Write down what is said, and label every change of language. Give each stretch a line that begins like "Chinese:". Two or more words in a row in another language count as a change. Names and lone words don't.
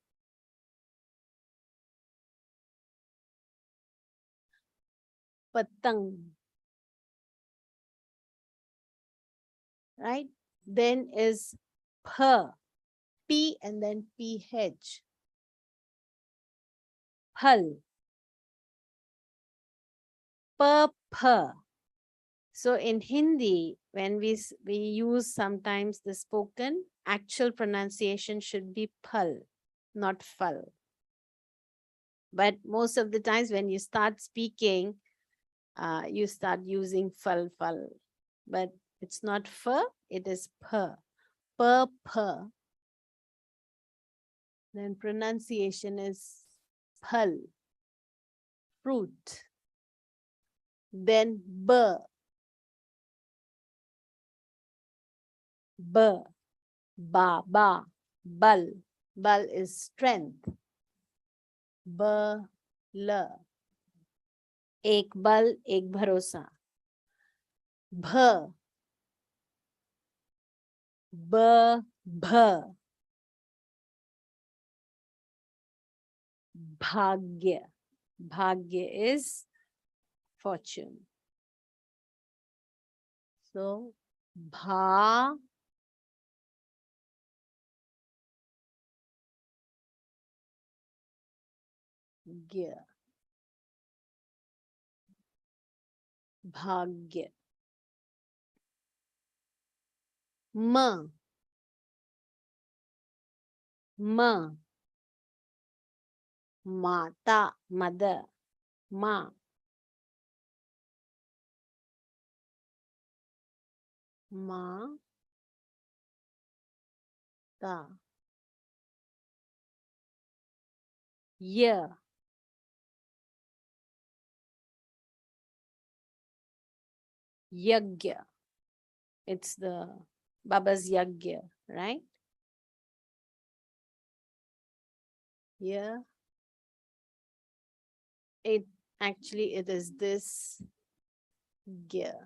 Hindi: Patang.
English: Right? Then is pa. P and then PH.
Hindi: Phal. Pa.
English: So in Hindi, when we use sometimes the spoken, actual pronunciation should be phal, not phal. But most of the times when you start speaking, you start using phal. But it's not ph, it is pa. Pa. Then pronunciation is phal, fruit. Then ba. Bal. Bal is strength.
Hindi: La. एक बल एक भरोसा. Bh. Bhagya.
English: Bhagya is fortune. So bha. Gya.
Hindi: Bhagya. Ma.
English: Mata, mother. Ma. Ta. Ya.
Hindi: Yagya.
English: It's the Baba's Yagya, right? here. It actually, it is this gear.